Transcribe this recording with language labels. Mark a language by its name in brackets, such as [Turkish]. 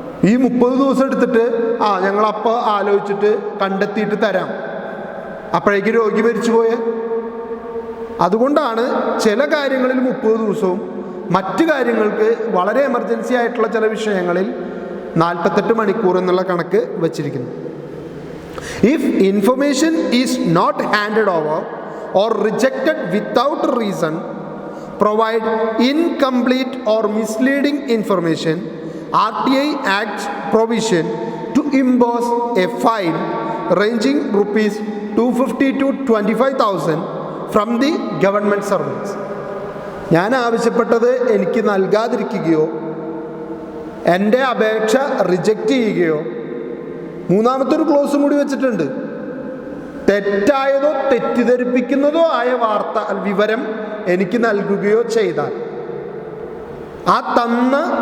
[Malayalam] ഈ 30 ദിവസം എടുത്തിട്ട് ഞങ്ങളപ്പോൾ ആലോചിച്ചിട്ട് കണ്ടെത്തിയിട്ട് തരാം, അപ്പോഴേക്ക് രോഗി മരിച്ചു പോയേ. അതുകൊണ്ടാണ് ചില കാര്യങ്ങളിൽ 30 ദിവസവും മറ്റു കാര്യങ്ങൾക്ക് വളരെ എമർജൻസി ആയിട്ടുള്ള ചില വിഷയങ്ങളിൽ 48 മണിക്കൂർ എന്നുള്ള കണക്ക് വച്ചിരിക്കുന്നു. [English] If information is not handed over or rejected without reason, provide incomplete or misleading information, RTI Act's provision to impose a fine ranging rupees 250 to 25,000 from the government servants. [Malayalam] ഞാൻ ആവശ്യപ്പെട്ടത് എനിക്ക് നൽകാതിരിക്കുകയോ എൻ്റെ അപേക്ഷ റിജക്റ്റ് ചെയ്യുകയോ, മൂന്നാമത്തെ ഒരു ക്ലോസും കൂടി വെച്ചിട്ടുണ്ട്, തെറ്റായതോ തെറ്റിദ്ധരിപ്പിക്കുന്നതോ ആയ വിവരം എനിക്ക് നൽകുകയോ ചെയ്താൽ ആ തന്ന